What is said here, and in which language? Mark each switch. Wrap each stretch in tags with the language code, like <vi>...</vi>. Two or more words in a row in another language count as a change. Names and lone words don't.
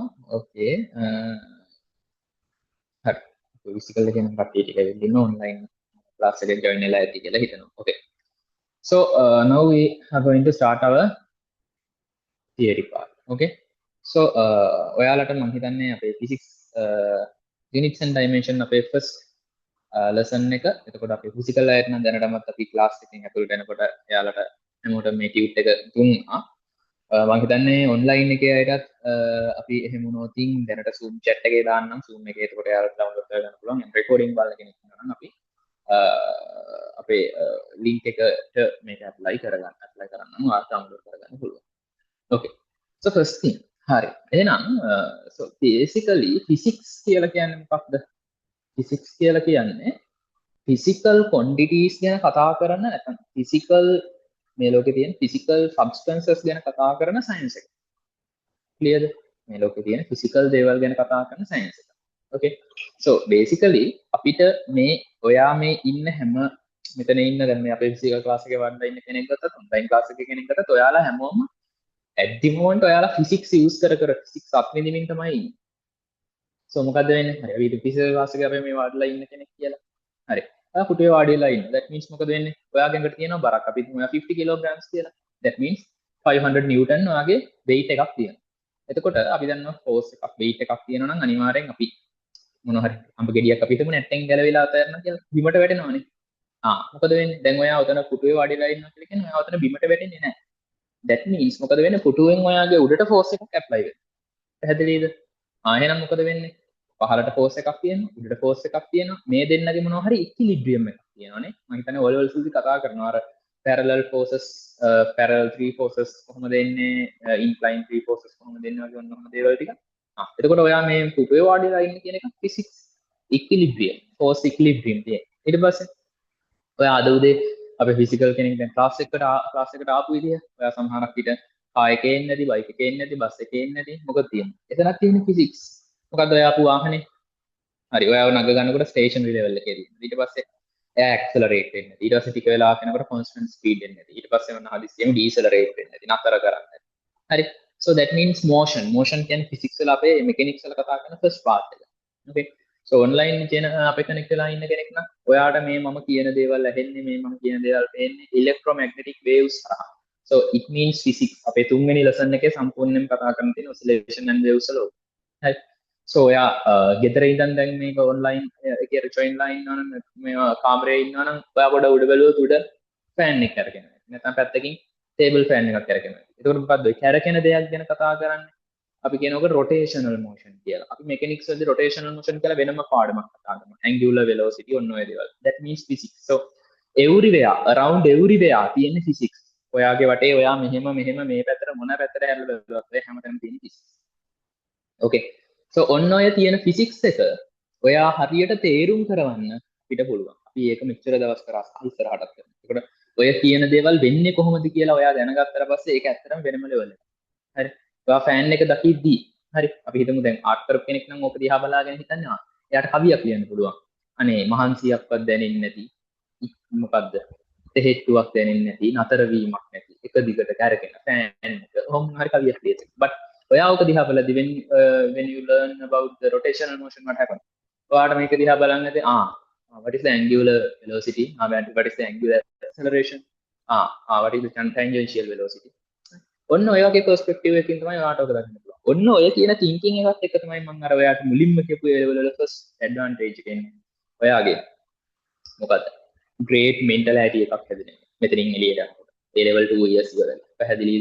<si>ඕකේ. හරි. ෆිසිකල් එකෙන් කට්ටිය ටික ඇවිල්ලා ඉන්න</si> <en>online class</en> <si>එකට ජොයින් වෙලා ඇති කියලා හිතනවා. ඕකේ.</si> <en>So now we are going to start our theory part. Okay. So</en> <si>ඔයාලට මම හිතන්නේ අපේ</si> <en>physics units and dimension අපේ first lesson එක.</en> <si>එතකොට අපේ physical අයට නම් දැනටමත් අපි class එකකින් ඇතුළට එනකොට එයාලට හැමෝටම මේ tute එක දුන්නා. මම හිතන්නේ online එකේ අයටත් අපි එහෙම වුණොතින් දැනට</si> <en>zoom chat</en> <si>එකේ දාන්නම් zoom එකේ. එතකොට එයාලට download කරගන්න පුළුවන්. recording බලන කෙනෙක් ඉන්නවා නම් අපි අපේ link එකට මේක apply කරගන්න ඔයාලට download කරගන්න පුළුවන්.</si> <en>Okay. So first thing.</en> <si>හරි. එහෙනම්</si> <en>so basically</en> <si>physics කියලා කියන්නේ මොකක්ද? physics කියලා කියන්නේ</si> <en>physical quantities</en> <si>ගැන කතා කරන නැත්නම් physical මේ ලෝකේ තියෙන</si> <en>physical substances</en> <si>ගැන කතා කරන science එක. Clearද? මේ ලෝකේ තියෙන physical දේවල් ගැන කතා කරන science එක.</si> <en>Okay.</en> <si>So basically අපිට මේ ඔයා මේ ඉන්න හැම මෙතන ඉන්න දැන් මේ අපේ</si> <en>physical class</en> <si>එකේ වඩලා ඉන්න කෙනෙක් ගත්තත්</si> <en>online class</en> <si>එකේ කෙනෙක් ගත්තත් ඔයාලා හැමෝම</si> <en>at the moment</en> <si>ඔයාලා</si> <en>physics use</en> <si>කර physics අත්විඳින්න තමයි ඉන්නේ. So මොකද්ද වෙන්නේ? හරි අපි</si> <en>physics class</en> <si>එකේ අපි මේ වඩලා ඉන්න කෙනෙක් කියලා. හරි. ඔයා පුටුවේ වාඩිලා ඉන්න.</si> <en>That means</en> <si>මොකද වෙන්නේ? ඔයාගෙන් කට තියෙනවා බරක්. අපි හිතමු ඔයා 50 kilograms කියලා.</si> <en>That means</en> <si>500 newton ඔයාගේ weight එකක් තියෙනවා. එතකොට අපි දන්නවා force එකක් weight එකක් තියෙනවා නම් අනිවාර්යෙන් අපි මොනවා හරි අඹ ගෙඩියක් අපි හිතමු නැට්ටෙන් ගැලවිලා අතහැරන කියලා බිමට වැටෙනවනේ. මොකද වෙන්නේ? දැන් ඔයා උතන පුටුවේ වාඩිලා ඉන්නවා කියලා කියන්නේ ඔයා උතන බිමට වැටෙන්නේ නැහැ.</si> <en>That means</en> <si>මොකද වෙන්නේ? පුටුවෙන් ඔයාගේ උඩට force එකක් apply වෙනවා. පැහැදිලිද? එහෙනම් මොකද වෙන්නේ? පහළට force එකක් තියෙනවා, උඩට force එකක් තියෙනවා. මේ දෙන්නගේ මොනවා හරි equilibrium එකක් තියෙනවානේ. මම හිතන්නේ O levels වලදී කතා කරනවා අර</si> <en>parallel forces, parallel three forces</en> <si>කොහොමද එන්නේ,</si> <en>inclined three forces</en> <si>කොහොමද එන්නේ වගේ ඔන්න ඔහොම දේවල් ටික. එතකොට ඔයා මේ පුටුවේ වාඩිලා ඉන්න කියන එක</si> <en>physics equilibrium, force equilibrium</en> <si>තියෙන. ඊට පස්සේ ඔයා අද උදේ අපේ ෆිසිකල් කෙනෙක් දැන් ක්ලාස් එකට ආපු විදිය ඔයා සමහරක් විට කාර් එකේ එන්නේ නැති බයික් එකේ එන්නේ නැති බස් එකේ එන්නේ නැති මොකද තියෙන්නේ එතනක් තියෙන ෆිසික්ස් මොකද්ද ඔයා ආපු වාහනේ හරි ඔයාව නග ගන්නකොට</si> <en>stationary level</en> <si>එකේ තියෙනවා ඊට පස්සේ එයා ඇක්සලරේට් වෙන්නේ නැති ඊට පස්සේ ටික වෙලාවක් යනකොට</si> <en>constant speed</en> <si>එන්නේ නැති ඊට පස්සේ මොන හදිස්සියෙම ඩීසලරේට් වෙන්නේ නැති නතර කරන්නේ හරි</si> <en>so that</en> <si>means motion කියන්නේ ෆිසික්ස් වල අපේ මෙකැනික්ස් වල කතා කරන</si> <en>first part</en> <si>එක</si> <en>okay so online</en> <si>කියන අපේ කනෙක්ට් වෙලා ඉන්න කෙනෙක් නම් ඔයාට මේ මම කියන දේවල් ඇහෙන්නේ මේ මම කියන දේවල් පේන්නේ</si> <en>electromagnetic waves</en> <si>හරහා</si> <en>so it means physics</en> <si>අපේ තුන්වෙනි lesson එකේ සම්පූර්ණයෙන්ම කතා කරන්න තියෙන</si> <en>oscillation and waves</en> <si>වල හරි so ඔයා ගෙදර ඉඳන් දැන් මේක online එකේ join ලා ඉන්නවනම් මේ කාමරේ ඉන්නවනම් ඔයා පොඩ උඩ බැලුවොත් උඩ fan එක කරගෙන නැත්නම් පැත්තකින්</si> <en>table fan</en> <si>එකක් කරගෙන ඒකට මොකද්ද ඔය කැරකෙන දෙයක් ගැන කතා කරන්නේ අපි කියනකොට</si> <en>rotational motion</en> <si>කියලා. අපි mechanics වලදී</si> <en>rotational motion</en> <si>කියලා වෙනම පාඩමක් කතා කරනවා.</si> <en>angular velocity</en> <si>ඔන්න ඔය දේවල්.</si> <en>That means physics. So everywhere around everywhere තියෙන physics.</en> <si>ඔයාගේ වටේ ඔයා මෙහෙම මේ පැත්තට මොන පැත්තට හැරලා බලුවත් ඔය හැමතැනම තියෙන physics. Okay. So ඔන්න ඔය තියෙන physics එක ඔයා හරියට තේරුම් කරවන්න අපිට පුළුවන්. අපි ඒක මෙච්චර දවස් කරා ඉස්සරහටත් කරනවා. ඒකට ඔය කියන දේවල් වෙන්නේ කොහොමද කියලා ඔයා දැනගත්තට පස්සේ ඒක ඇත්තටම වෙනම level එකක්. හරි. ඔයා ෆෑන් එක දකිද්දී හරි අපි හිතමු දැන් ආර්ට් කරපු කෙනෙක් නම් ඕක දිහා බලාගෙන හිතන්නේ එයාට කවියක් ලියන්න පුළුවන් අනේ මහන්සියක්වත් දැනෙන්නේ නැති මොකද්ද තෙහෙට්ටුවක් දැනෙන්නේ නැති නතර වීමක් නැති එක දිගට කැරකෙන ෆෑන් එක ඔහොම හරි කවියක් ලියන්න but ඔයා ඕක දිහා බලද්දී</si> <en>when you learn about the rotational motion what happens</en> <si>ඔයාට මේක දිහා බලන්නේ</si> <en>what is the angular velocity what is the angular acceleration what is the tangential velocity</en> <si>ඔන්න ඔය වගේ පර්ස්පෙක්ටිව් එකකින් තමයි ඔයාට ඔක දකින්න පුළුවන්. ඔන්න ඔය කියන තින්කින් එකත් එක තමයි මම අර ඔයාට මුලින්ම කියපු ඒ level වල first advantage එක එන්නේ. ඔයාගේ මොකද්ද?</si> <en>great mentality</en> <si>එකක් හැදෙනවා. මෙතනින් එළියට යනකොට. ඒ level 2 years ඉවරයි. පැහැදිලිද?</si>